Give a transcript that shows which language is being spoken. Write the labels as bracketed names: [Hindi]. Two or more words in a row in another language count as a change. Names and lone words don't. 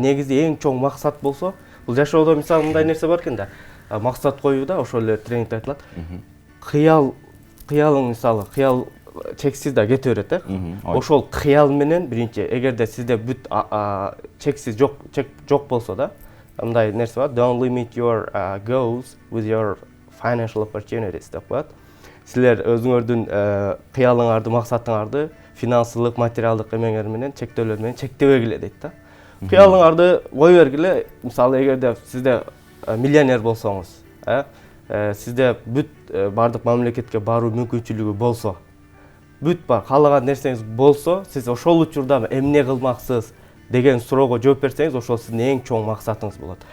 [Kyrgyz] Негизи эң чоң максат болсо, бул жашоодо мисалы мындай нерсе бар экен да. Максат коюуда ошол эле тренингде айтылат. Кыялың мисалы, кыял чексиз да кете берет, ошол кыял менен биринчи, эгерде сизде бүт чексиз жок болсо да, мындай нерсе бар. [English] Don't limit your goals with your financial opportunities [Kyrgyz] деп коет. Силер өзүңөрдүн кыялыңарды, максатыңарды финансылык, материалдык эмеңер менен, чектөөлөр менен чектебегиле дейт да. Кыялыңарды кое бергиле. Мисалы, эгерде сизде миллионер болсоңуз, сизде бүт бардык мамлекетке баруу мүмкүнчүлүгү болсо, бүт бар каалаган нерсеңиз болсо, сиз ошол учурда эмне кылмаксыз деген суроого жооп берсеңиз, ошол сиздин эң чоң максатыңыз болот.